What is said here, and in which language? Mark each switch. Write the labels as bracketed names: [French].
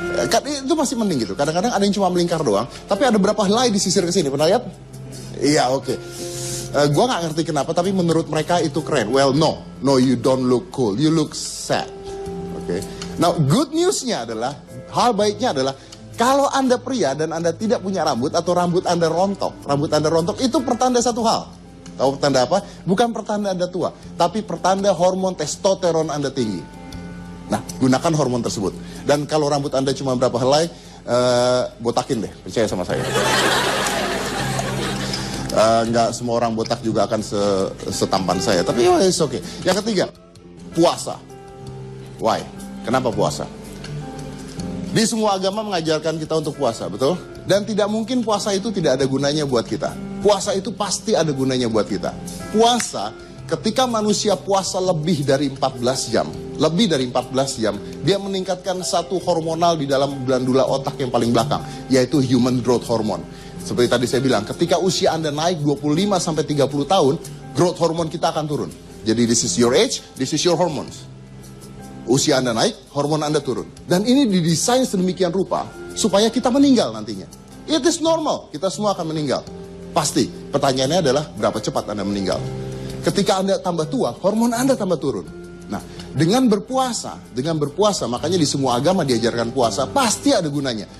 [Indonesian] Kan itu masih mending gitu. Kadang-kadang ada yang cuma melingkar doang, tapi ada berapa helai disisir ke sini. Pernah lihat? Iya, oke. Gua nggak ngerti kenapa, tapi menurut mereka itu keren. [English] Well, no, you don't look cool, you look sad. [Indonesian] Oke. Now, good newsnya adalah, hal baiknya adalah, kalau Anda pria dan Anda tidak punya rambut atau rambut Anda rontok itu pertanda satu hal. Tahu pertanda apa? Bukan pertanda Anda tua, tapi pertanda hormon testosteron Anda tinggi. Nah, gunakan hormon tersebut. Dan kalau rambut Anda cuma berapa helai, botakin deh, percaya sama saya. Nggak semua orang botak juga akan setampan saya, tapi [English] it's okay. [Indonesian] Yang ketiga, puasa. Why? Kenapa puasa? Di semua agama mengajarkan kita untuk puasa, betul? Dan tidak mungkin puasa itu tidak ada gunanya buat kita. Puasa itu pasti ada gunanya buat kita. Puasa, ketika manusia puasa lebih dari 14 jam, dia meningkatkan satu hormonal di dalam glandula otak yang paling belakang, yaitu human growth hormone. Seperti tadi saya bilang, ketika usia Anda naik 25-30 tahun, growth hormone kita akan turun. [English] Jadi this is your age, this is your hormones. [Indonesian] Usia Anda naik, hormon Anda turun. Dan ini didesain sedemikian rupa, supaya kita meninggal nantinya. [English] It is normal, [Indonesian] kita semua akan meninggal. Pasti, pertanyaannya adalah berapa cepat Anda meninggal. Ketika Anda tambah tua, hormon Anda tambah turun. Nah, dengan berpuasa, makanya di semua agama diajarkan puasa, pasti ada gunanya.